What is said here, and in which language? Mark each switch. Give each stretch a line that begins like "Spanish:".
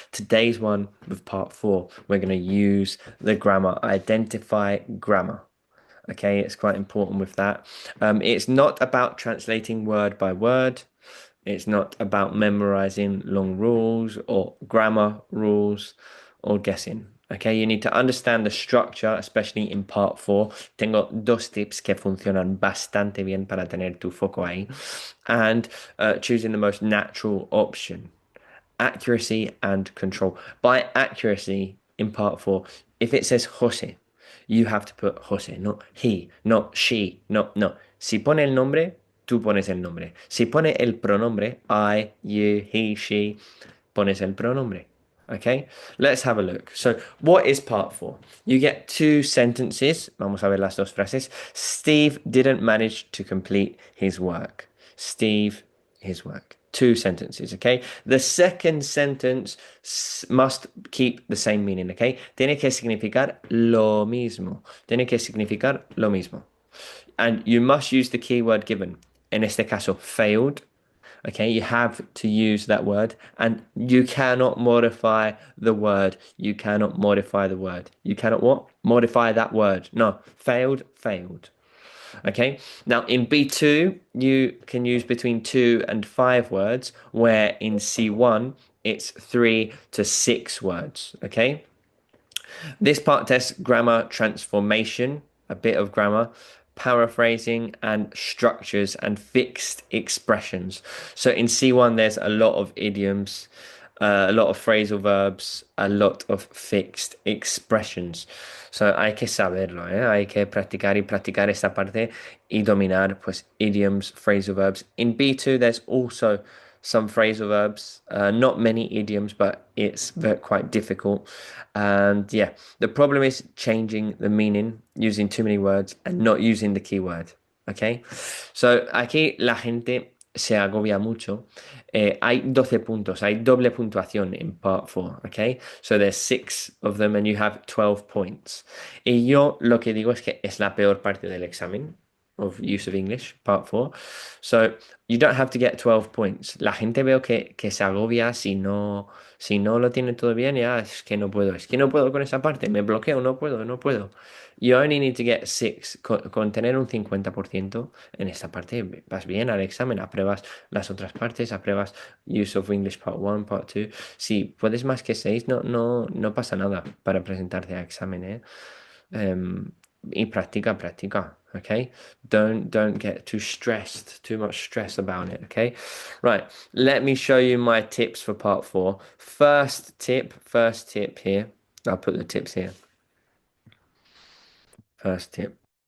English: Today's one with part four, we're going to use the grammar, identify grammar. Okay, it's quite important with that. It's not about translating word by word. It's not about memorizing long rules or grammar rules or guessing. Okay, you need to understand the structure, especially in part four.
Spanish: Tengo dos tips que funcionan bastante bien para tener tu foco ahí.
English: And choosing the most natural option, accuracy and control. By accuracy, in part four, if it says Jose, you have to put Jose, not he, not she, no.
Spanish: Si pone el nombre, tú pones el nombre. Si pone el pronombre, I, you, he, she, pones el pronombre.
English: Okay, let's have a look. So, what is part four? You get two sentences.
Spanish: Vamos a ver las dos frases.
English: Steve didn't manage to complete his work. Steve, his work. Two sentences, okay? The second sentence must keep the same meaning, okay?
Spanish: Tiene que significar lo mismo. Tiene que significar lo mismo.
English: And you must use the keyword given.
Spanish: En este caso,
English: failed. Okay, you have to use that word and you cannot modify the word. You cannot modify the word. You cannot what? Modify that word. No, failed, failed. Okay, now in B2, you can use between 2 and 5 words, where in C1, it's 3 to 6 words. Okay, this part tests grammar transformation, a bit of grammar, paraphrasing, and structures and fixed expressions. So in C1, there's a lot of idioms, a lot of phrasal verbs, a lot of fixed expressions.
Spanish: So hay que saberlo, ¿eh? Hay que practicar y practicar esta parte y dominar pues idioms, phrasal verbs.
English: In B2, there's also some phrasal verbs, not many idioms, but it's quite difficult. And yeah, the problem is changing the meaning, using too many words and not using the keyword.
Spanish: Okay, so aquí la gente se agobia mucho. Hay 12 puntos, hay doble puntuación en part 4, okay?
English: So there's 6 of them and you have 12 points.
Spanish: Y yo lo que digo es que es la peor parte del examen
English: of use of English, part 4. So you don't have to get 12 points.
Spanish: La gente veo que se agobia si no lo tiene todo bien, ya es que no puedo con esa parte, me bloqueo, no puedo.
English: You only need to get 6.
Spanish: Con tener un 50% en esta parte vas bien al examen, apruebas las otras partes, apruebas use of English part 1, part 2. Si puedes más que 6, no pasa nada para presentarte a examen, ¿eh? Um, y practica, okay?
English: Don't get too much stress about it, okay? Right, let me show you my tips for part 4. First tip here. I'll put the tips here. First tip.